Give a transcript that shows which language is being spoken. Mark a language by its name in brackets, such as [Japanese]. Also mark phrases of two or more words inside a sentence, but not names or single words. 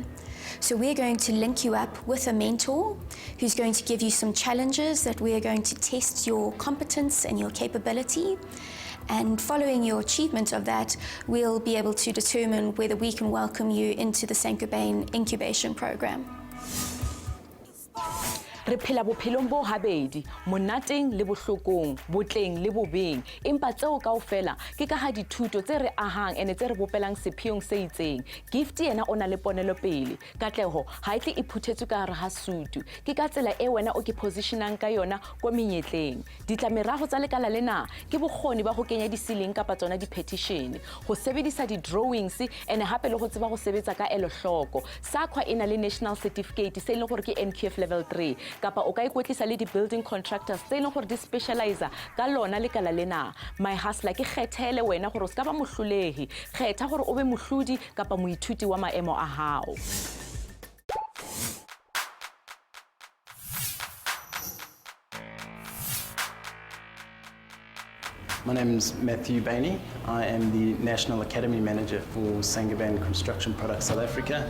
[English] So we're going to link you up with a mentor who's going to give you some challenges that we are going to test your competence and your capability. And following your achievement of that, we'll be able to determine whether we can welcome you into the San Gobain incubation program. [Southern Sotho] Re phela bophelong bo habedi, monateng le bohlokong, botleng le bobeng. Empa tseo kaofela ke ka ha dithuto tse re ahang ene tse re bopelang sepheong se itseng. Gift yena o na le ponelo pele. Katleho ha e tle e phuthetswe ka hare ha sutu. Ke ka tsela e wena o ke positionang ka yona ko menyetleng. Ditlamerago tsa lekala lena ke bokgoni ba go kenya di-ceiling kapa tsona di-partition, go sebedisa di-drawings ene hape le go tseba go sebetsa ka elo hloko. Sakwa e na le [English] national certificate [Southern Sotho] se e leng gore ke NQF level 3. Kapa o ka ikwetlisa le di- [English] building contractors [Southern Sotho] tse e leng gore di specializa ka lona lekala lena. My Hustler ke kgethele wena gore o ska ba mohlolegi, kgetha gore o be mohlodi kapa moithuti wa maemo a hao. [English] My name is Matthew Bainey. I am the National Academy Manager for San Gobain Construction Products South Africa.